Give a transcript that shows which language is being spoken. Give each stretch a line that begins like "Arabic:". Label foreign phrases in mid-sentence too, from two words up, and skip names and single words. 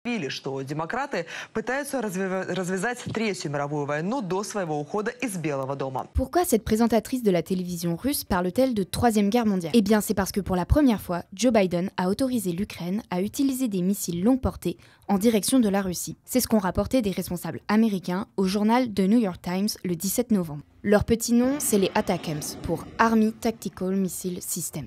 Russian: Что демократы пытаются развязать Третью мировую войну до своего ухода из Белого дома.
French: Pourquoi cette présentatrice de la télévision russe parle-t-elle de Troisième Guerre mondiale? Eh bien, c'est parce que pour la première fois, Joe Biden a autorisé l'Ukraine à utiliser des missiles longue portée en direction de la Russie. C'est ce qu'ont rapporté des responsables américains au journal The New York Times le 17 novembre. Leur petit nom, c'est les ATACMS, pour
English: Army Tactical Missile System.